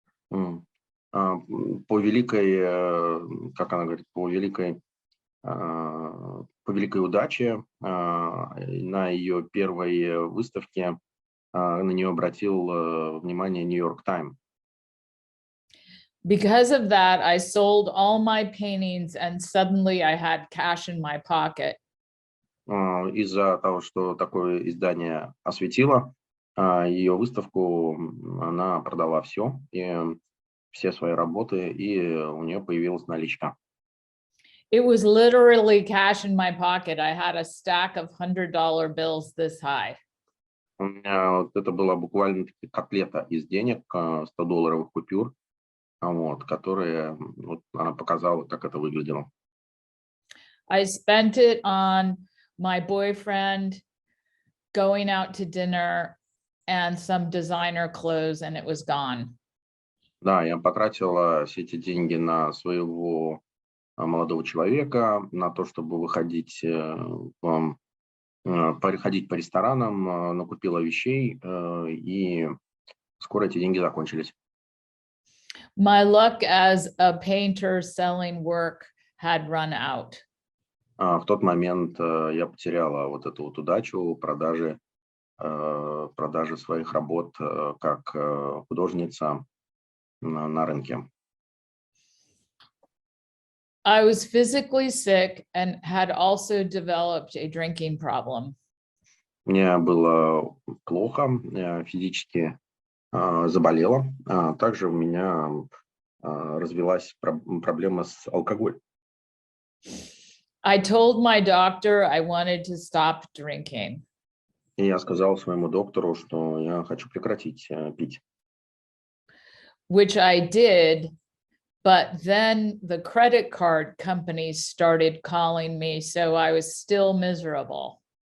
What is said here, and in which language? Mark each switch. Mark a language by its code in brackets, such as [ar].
[ru] По великой, как она говорит, по великой удаче на ее первой выставке на нее обратил внимание New York Times. [en] Because of that, I sold all my paintings and suddenly I had cash in my pocket. [ru] Из-за того, что такое издание осветило ее выставку, она продала все свои работы, и у нее появилась наличка. [en] It was literally cash in my pocket. I had a stack of $100 bills this high. [ru] У меня вот это была буквально котлета из денег, 100-долларовых купюр, которые вот, она показала, как это выглядело. [en] I spent it on my boyfriend, going out to dinner, and some designer clothes, and it was gone. [ru] Да, я потратила все эти деньги на своего молодого человека, на то, чтобы выходить в ходить по ресторанам, накупила вещей, и скоро эти деньги закончились. [en] My luck as a painter selling work had run out. [ru] В тот момент я потеряла вот эту вот удачу продажи своих работ как художница на рынке. [en] I was physically sick and had also developed a drinking problem. [ru] Мне было плохо, физически заболела. Также у меня развилась проблема с алкоголем. [en] I told my doctor I wanted to stop drinking. [ru] И я сказал своему доктору, что я хочу прекратить пить. [en] Which I did, but then the credit card companies started calling me, so I was still miserable.